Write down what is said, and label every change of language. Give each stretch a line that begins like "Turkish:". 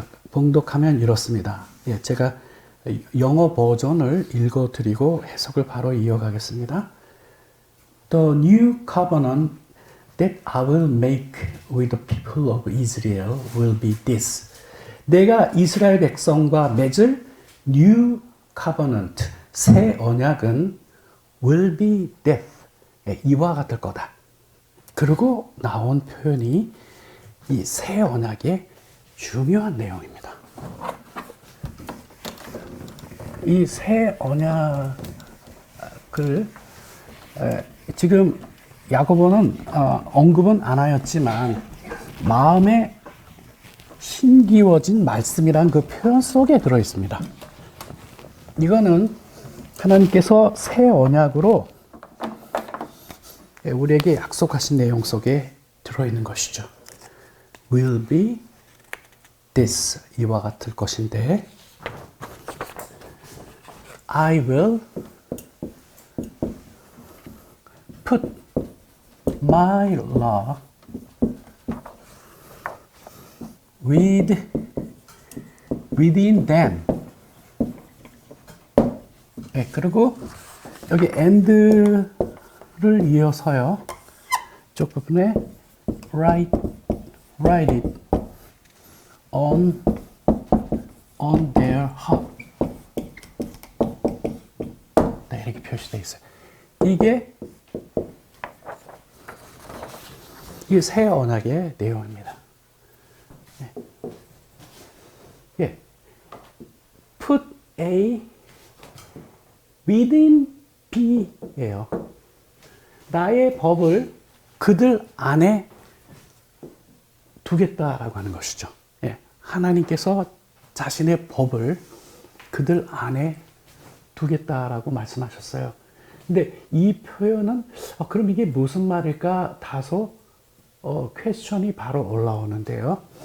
Korean: 봉독하면 이렇습니다. 제가 영어 버전을 읽어드리고 해석을 바로 이어가겠습니다.
English: The new covenant that I will make with the people of Israel will be this.
Korean: 내가 이스라엘 백성과 맺을
English: new covenant,
Korean: 새 언약은
English: will be death,
Korean: 이와 같을 거다. 그리고 나온 표현이 이 새 언약의 중요한 내용입니다. 이 새 언약을 지금 야고보는 언급은 안 하였지만 마음에 심기워진 말씀이란 그 표현 속에 들어 있습니다. 이거는 하나님께서 새 언약으로 우리에게 약속하신 내용 속에 들어있는 것이죠.
English: will be this,
Korean: 이와 같을 것인데,
English: I will put my law within them.
Korean: 그리고 여기
English: and를
Korean: 이어서요, 쪽 부분에
English: write it on their heart.
Korean: 네, 이렇게 표시되어 있어요. 이게 이 새 언약의 내용입니다.
English: put a within B예요.
Korean: 나의 법을 그들 안에 두겠다라고 하는 것이죠. 하나님께서 자신의 법을 그들 안에 두겠다라고 말씀하셨어요. 근데 이 표현은 그럼 이게 무슨 말일까 다소 퀘스천이 바로 올라오는데요.